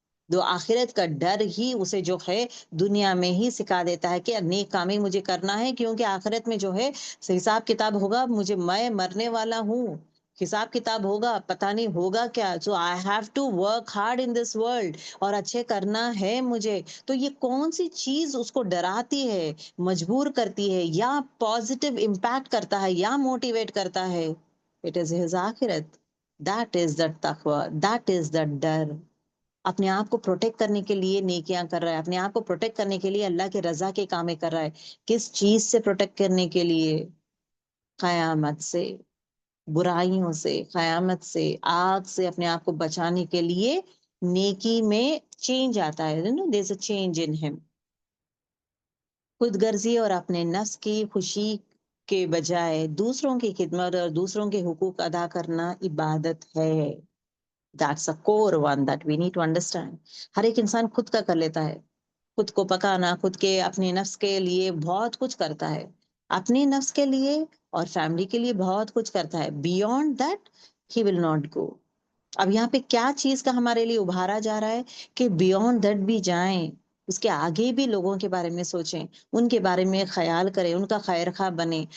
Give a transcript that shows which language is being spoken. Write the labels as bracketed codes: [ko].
[ur] دو آخرت کا ڈر ہی اسے جو ہے دنیا میں ہی سکھا دیتا ہے کہ نیک کام مجھے کرنا ہے, کیونکہ آخرت میں جو ہے حساب کتاب ہوگا, میں مرنے والا ہوں, حساب کتاب ہوگا, پتہ نہیں ہوگا کیا. [en] so I have to work hard in this world, [ur] اور اچھے کرنا ہے مجھے. تو یہ کون سی چیز اس کو ڈراتی ہے, مجبور کرتی ہے, یا پازیٹیو امپیکٹ کرتا ہے, یا موٹیویٹ کرتا ہے, [en] It is his آخرت. That is the تقوی, that is the ڈر. [ur] اپنے آپ کو پروٹیکٹ کرنے کے لیے نیکیاں کر رہا ہے, اپنے آپ کو پروٹیکٹ کرنے کے لیے اللہ کے رضا کے کام کر رہا ہے. کس چیز سے پروٹیکٹ کرنے کے لیے, قیامت سے, برائیوں سے, قیامت سے, آگ سے اپنے آپ کو بچانے کے لیے نیکی میں چینج آتا ہے, [en] there's a change in him. [ur] خود غرضی اور اپنے نفس کی خوشی کے بجائے دوسروں کی خدمت اور دوسروں کے حقوق ادا کرنا عبادت ہے. [en] That's a core one that we need to understand. [ur] ہر ایک انسان خود کا کر لیتا ہے, خود کو پکانا, خود کے اپنے نفس کے لیے بہت کچھ کرتا ہے, اپنے نفس کے لیے اور فیملی کے لیے بہت کچھ کرتا ہے. [en] Beyond that he will not go. [ur] اب یہاں پہ کیا چیز کا ہمارے لیے ابھارا جا رہا ہے کہ بیونڈ دیٹ بھی جائیں, اس کے آگے بھی لوگوں کے بارے میں سوچیں, ان کے بارے میں خیال کریں, ان کا خیر خواہ بنیں.